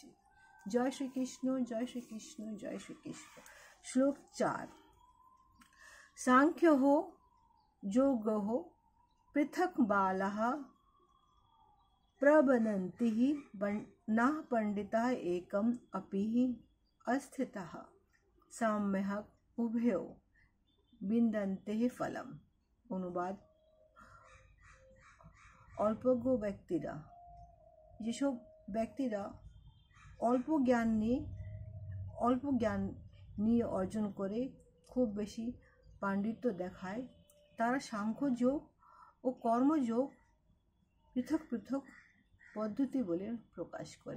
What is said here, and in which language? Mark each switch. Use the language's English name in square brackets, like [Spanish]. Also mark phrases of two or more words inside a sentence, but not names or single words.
[Bangla] জয় শ্রীকৃষ্ণ, জয় শ্রীকৃষ্ণ, জয় শ্রীকৃষ্ণ। [Sanskrit] শ্লোক 4। সাংখ্যः যোগः পৃথক বালাः প্রবদন্তি ন পণ্ডিতাः একম अपि अस्थितः সাম্যক উভয়ো বিন্দন্তে ফলম। [Bangla] অনুবাদ, যেসব ব্যক্তিরা অল্প জ্ঞান নিয়ে অর্জন করে খুব বেশি পাণ্ডিত্য দেখায়, তারা সাংখ্যযোগ ও কর্মযোগ পৃথক পৃথক পদ্ধতি বলে প্রকাশ করে।